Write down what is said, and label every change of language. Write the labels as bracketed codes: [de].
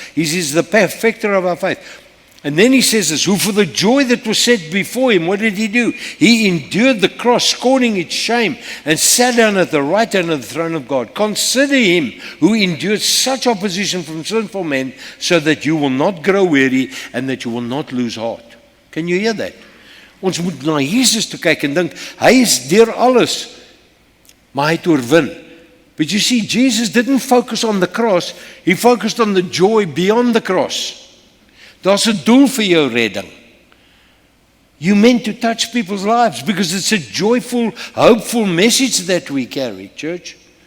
[en] He's the perfecter of our faith. And then he says this, who for the joy that was set before him, what did he do? He endured the cross, scorning its shame, and sat down at the right hand of the throne of God. Consider him who endured such opposition from sinful men, so that you will not grow weary and that you will not lose heart. Can you hear that? [af] Ons moet na Jesus toe kyk en dink, hy is deur alles, maar hy het oorwin. [en] But you see, Jesus didn't focus on the cross, he focused on the joy beyond the cross. [af] Daar's 'n doel vir jou redding. [en] You meant to touch people's lives because it's a joyful, hopeful message that we carry, church.